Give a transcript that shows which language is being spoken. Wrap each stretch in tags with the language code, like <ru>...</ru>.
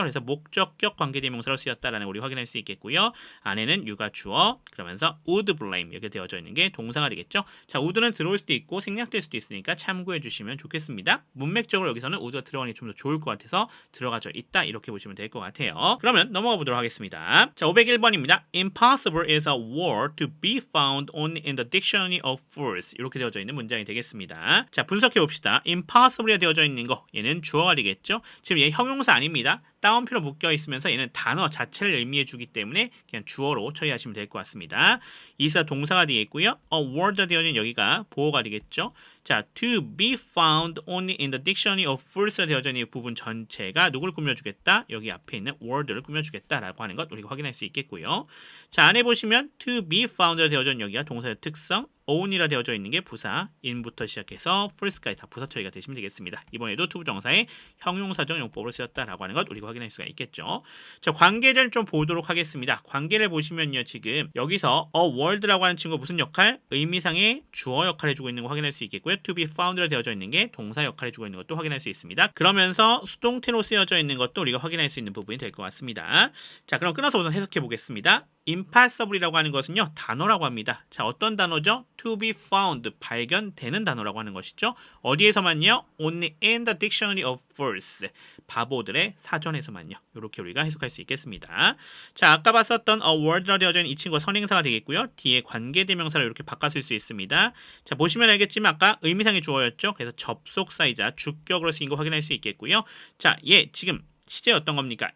<ko>그래서 목적격 관계대명사로 쓰였다라는 걸 우리 확인할 수 있겠고요. 안에는 you가 주어 그러면서 would blame 이렇게 되어져 있는 게 동사가 되겠죠. 자, would는 들어올 수도 있고 생략될 수도 있으니까 참고해 주시면 좋겠습니다. 문맥적으로 여기서는 would가 들어가는 게 좀 더 좋을 것 같아서 들어가져 있다 이렇게 보시면 될 것 같아요. 그러면 넘어가 보도록 하겠습니다. 자, 501번입니다.</ko> <en>Impossible is a word to be found only in the dictionary of fools</en> <ko>이렇게 되어져 있는 문장이 되겠습니다. 자, 분석해 봅시다. Impossible이 되어져 있는 거 얘는 주어가 되겠죠. 지금 얘 형용사 아닙니다. 따옴표로 묶여 있으면서 얘는 단어 자체를 의미해 주기 때문에 그냥 주어로 처리하시면 될 것 같습니다. 이사 동사가 되겠고요. A word 되어진 여기가 보어가 되겠죠. 자,</ko> <en>to be found only in the dictionary of fools</en> <ko>되어져 있는 이 부분 전체가 누굴 꾸며주겠다? 여기 앞에 있는 word를 꾸며주겠다라고 하는 것 우리가 확인할 수 있겠고요. 자, 안에 보시면 to be found 되어져 있는 여기가 동사의 특성, own이라 되어져 있는 게 부사, in부터 시작해서 first까지 다 부사 처리가 되시면 되겠습니다. 이번에도 투부정사의 형용사적 용법으로 쓰였다라고 하는 것 우리가 확인할 수가 있겠죠. 자, 관계를 좀 보도록 하겠습니다. 관계를 보시면요 지금 여기서 a word라고 하는 친구가 무슨 역할? 의미상의 주어 역할을 해주고 있는 거 확인할 수 있겠고요. to be found라 되어져 있는 게 동사 역할을 해주고 있는 것도 확인할 수 있습니다. 그러면서 수동태로 쓰여져 있는 것도 우리가 확인할 수 있는 부분이 될 것 같습니다. 자, 그럼 끊어서 우선 해석해 보겠습니다. impossible이라고 하는 것은요 단어라고 합니다. 자, 어떤 단어죠?</ko> <en>to be found</en> <ko>발견되는 단어라고 하는 것이죠. 어디에서만요?</ko> <en>only in the dictionary of fools</en> <ko>바보들의 사전에서만요. 이렇게 우리가 해석할 수 있겠습니다. 자, 아까 봤었던 a word라 되어져 있는 이 친구가 선행사가 되겠고요. 뒤에 관계대명사를 이렇게 바꿨을 수 있습니다. 자, 보시면 알겠지만 아까 의미상의 주어였죠. 그래서 접속사이자 주격으로 쓰인 거 확인할 수 있겠고요. 자, 얘 지금 시제 어떤 겁니까?</ko>